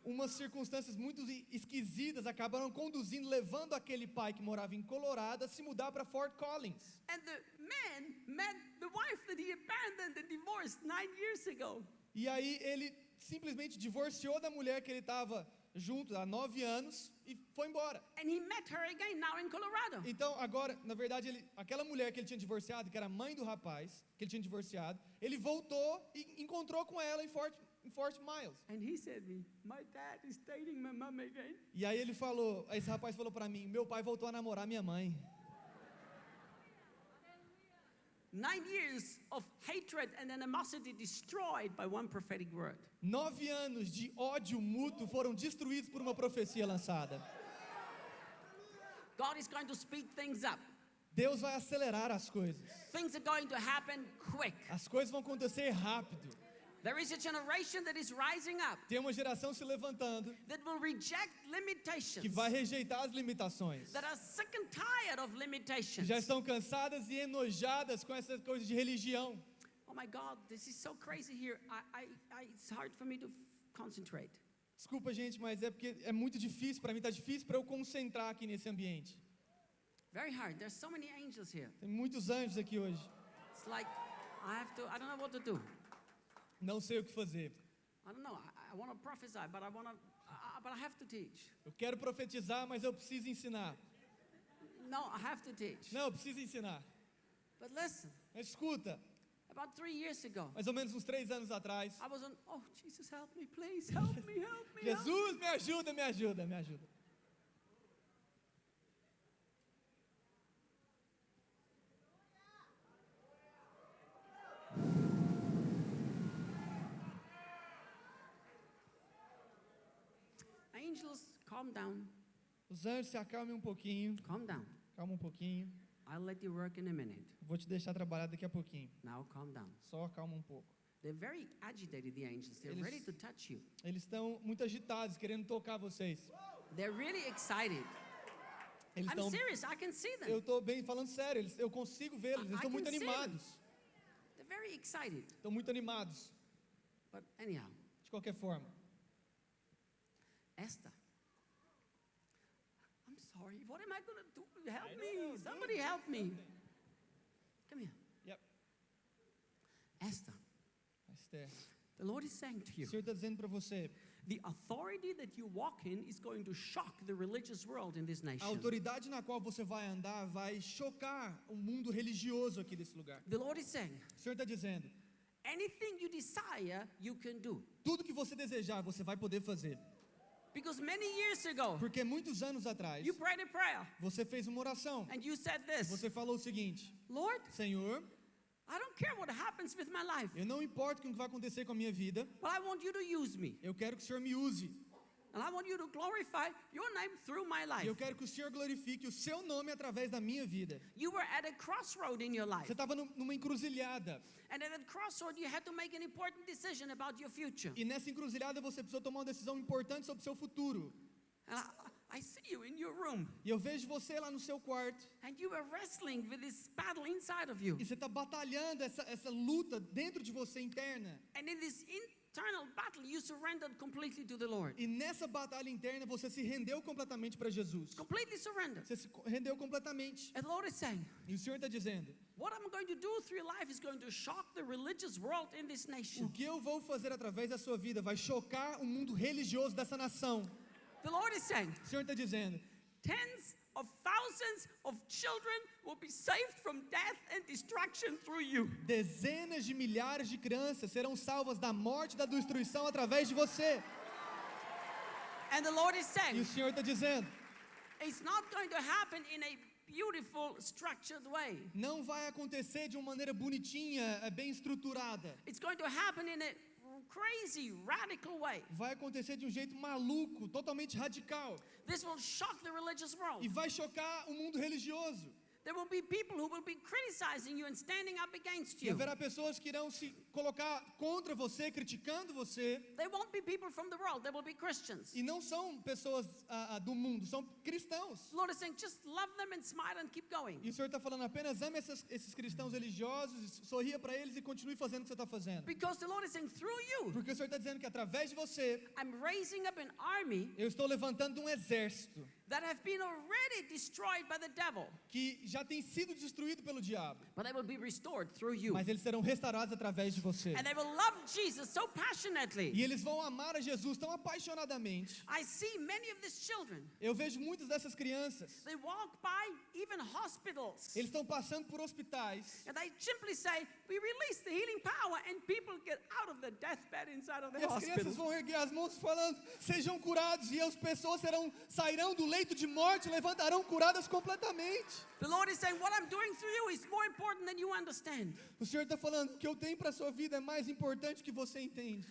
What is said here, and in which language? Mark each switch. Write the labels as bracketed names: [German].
[Portuguese] umas circunstâncias muito esquisitas acabaram conduzindo, levando aquele pai que morava em Colorado a se mudar para Fort Collins. [English] And the man met the wife that he abandoned and divorced 9 years ago. [Portuguese] E aí ele simplesmente divorciou da mulher que ele estava junto há 9 anos e foi embora. [English] And he met her again now in Colorado. [Portuguese] Então agora, na verdade, aquela mulher que ele tinha divorciado, que era mãe do rapaz que ele tinha divorciado, ele voltou e encontrou com ela em Fort Miles. [English] And he said to me, my dad is dating my mom again. [Portuguese] E aí ele falou, esse rapaz falou para mim, meu pai voltou a namorar minha mãe. [English] 9 years of hatred and animosity destroyed by one prophetic word. [Portuguese] 9 anos de ódio mútuo foram destruídos por uma profecia lançada. [English] God is going to speed things up. [Portuguese] Deus vai acelerar as coisas. [English] Things are going to happen quick. [Portuguese] As coisas vão acontecer rápido. [English] There is a generation that is rising up [Portuguese] Tem uma geração se levantando [English] that will reject [Portuguese] que [English] limitations, [Portuguese] vai rejeitar as limitações. [English] that are sick and tired of [Portuguese] Que [English] limitations. [Portuguese] já estão cansadas e enojadas com essas coisas de religião. [English] Oh my God, this is so crazy here. It's hard for me to concentrate. [Portuguese] Desculpa, gente, mas é porque é muito difícil para mim, tá difícil para eu concentrar aqui nesse ambiente. [English] Very hard. There's so many angels here. [Portuguese] Tem muitos anjos aqui hoje. [English] It's like I don't know what to do. [Portuguese] Não sei o que fazer. [English] I don't know. I want to prophesy, but I have to teach. [Portuguese] Eu quero profetizar, mas eu preciso ensinar. [English] No, I have to teach. [Portuguese] Não, eu preciso ensinar. [English] But listen, [Portuguese] Mas escuta, [English] about 3 years ago, [Portuguese] mais ou menos uns 3 anos atrás, [English] I was on, oh, Jesus, help me, please, help me, help me. Help me. [Portuguese] Jesus, me ajuda, me ajuda, me ajuda. [English] Angels, calm down, [Portuguese] Os anjos, se acalmem um pouquinho. [English] calm down. [Portuguese] Calma um pouquinho. [English] I'll let you work in a minute. [Portuguese] Vou te deixar trabalhar daqui a pouquinho. [English] Now calm down. [Portuguese] Só calma um pouco. [English] They're very agitated, the angels. They're [Portuguese] Eles- [English] ready to touch you. [Portuguese] Eles estão muito agitados, querendo tocar vocês. [English] They're really excited. [Portuguese] Eles [English] I'm [Portuguese] estão. [English] serious, I can see them. [Portuguese] Eu estou bem falando sério. Eu consigo vê-los. Eles [English] I [Portuguese] estão muito [English] can see them. [Portuguese] animados. [English] They're very excited. [Portuguese] Estão muito animados. [English] But anyhow, [Portuguese] De qualquer forma. [English] Esther. I'm sorry. What am I going to do? Help me. Somebody help me. Come here. Yep. Esther, Esther, the Lord is saying to [Portuguese] o [English] you, [Portuguese] Senhor está dizendo para você, [English] the authority that you walk in is going to shock the religious world in this [Portuguese] a [English] nation. [Portuguese] autoridade na qual você vai andar vai chocar o mundo religioso aqui desse lugar. [English] The Lord is saying, [Portuguese] O Senhor está dizendo, [English] anything you desire, you can do. [Portuguese] tudo que você desejar, você vai poder fazer. [English] Because many years ago, [Portuguese] Porque muitos anos atrás, [English] you prayed a prayer [Portuguese] você fez uma oração. [English] and you said this, [Portuguese] Você falou o seguinte, [English] Lord, [Portuguese] Senhor, [English] I don't care what happens with my life, [Portuguese] eu não importo com o que vai acontecer com a minha vida, [English] but I want you to use me. [Portuguese] eu quero que o Senhor me use. [English] And I want you to glorify your name through my [Portuguese] E [English] life. [Portuguese] eu quero que o Senhor glorifique o seu nome através da minha vida. [English] You were at a crossroad in your life. [Portuguese] Você estava numa encruzilhada. [English] And at that crossroad, you had to make an important decision about your future. [Portuguese] E nessa encruzilhada você precisou tomar uma decisão importante sobre o seu futuro. [English] And I see you in your room, [Portuguese] E eu vejo você lá no seu quarto. [English] and you are wrestling with this battle inside of you. [Portuguese] E você está batalhando essa luta dentro de você interna. [English] And in this internal battle, you surrendered completely to the Lord. [Portuguese] E nessa batalha interna você se rendeu completamente para Jesus. [English] Completely surrendered. [Portuguese] Você se rendeu completamente. [English] And the Lord is saying, [Portuguese] E o Senhor está dizendo: [English] what I'm going to do through your life is going to shock the religious world in this [Portuguese] o [English] nation. [Portuguese] que eu vou fazer através da sua vida vai chocar o mundo religioso dessa nação. [English] The Lord is saying, [Portuguese] O Senhor está dizendo: [English] tens of thousands of children will be saved from death and destruction through you. [Portuguese] dezenas de milhares de crianças serão salvas da morte e da destruição através de você. [English] And the Lord is [Portuguese] E [English] saying, [Portuguese] o Senhor está dizendo: [English] it's not going to happen in a beautiful, structured way. [Portuguese] não vai acontecer de uma maneira bonitinha, bem estruturada. [English] It's going to happen in a crazy, radical way. [Portuguese] Vai acontecer de um jeito maluco, totalmente radical. [English] This will shock the religious world. [Portuguese] E vai chocar o mundo religioso. [English] There will be people who will be criticizing you and standing up against [Portuguese] E [English] you. [Portuguese] haverá pessoas que irão se colocar contra você, criticando você. [English] They won't be people from the world, they will be Christians. [Portuguese] E não são pessoas do mundo, são cristãos. [English] The Lord is saying, just love them and smile and keep going. [Portuguese] E o Senhor está falando apenas: ame esses cristãos religiosos, sorria para eles e continue fazendo o que você está fazendo. [English] Because the Lord is saying, through you, [Portuguese] Porque o Senhor está dizendo que através de você, [English] I'm raising up an army [Portuguese] eu estou levantando um exército [English] that have been already destroyed by the devil. [Portuguese] que já tem sido destruído pelo diabo. [English] But they will be restored through you. [Portuguese] Mas eles serão restaurados através de você. [English] And they will love Jesus so passionately. [Portuguese] E eles vão amar a Jesus tão apaixonadamente. [English] I see many of these children. [Portuguese] Eu vejo muitas dessas crianças. [English] They walk by even hospitals. [Portuguese] Eles estão passando por hospitais. [English] And they simply say, we release the healing power, and people get out of the deathbed inside of the [Portuguese] E as [English] hospital. [Portuguese] crianças vão erguer as mãos falando: sejam curados. E as pessoas sairão do leito de morte e levantarão curadas completamente. [English] The Lord is saying, what I'm doing through you is more important than you understand. [Portuguese] O Senhor está falando: o que eu tenho para a sua vida é mais importante que você entende.